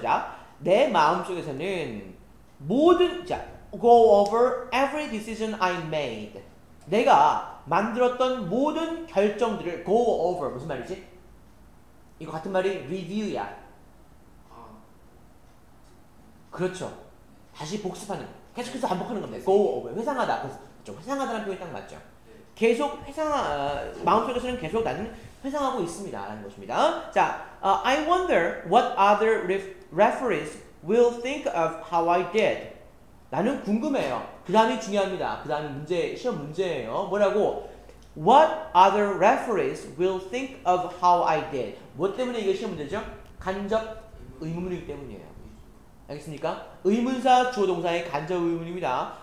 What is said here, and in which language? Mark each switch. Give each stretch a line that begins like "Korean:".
Korean: 자, 내 마음속에서는
English: go over every decision I made.
Korean: 내가 만들었던 모든 결정들을 go over. 무슨 말이지? 이거 같은 말이 review야. 그렇죠. 다시 복습하는 거. 계속해서 반복하는 겁니다. go over. 회상하다. 그렇죠. 회상하다는 표현이 딱 맞죠. 계속 마음속에서는 계속 나는 회상하고 있습니다. 라는 것입니다. 자,
English: I wonder what other referees will think of how I did.
Korean: 나는 궁금해요. 그 다음이 중요합니다. 그 다음이 시험 문제예요. 뭐라고?
English: What other referees will think of how I did.
Korean: 뭐 때문에 이게 시험 문제죠? 간접 의문문이기 때문이에요. 알겠습니까? 의문사 주어 동사의 간접 의문입니다.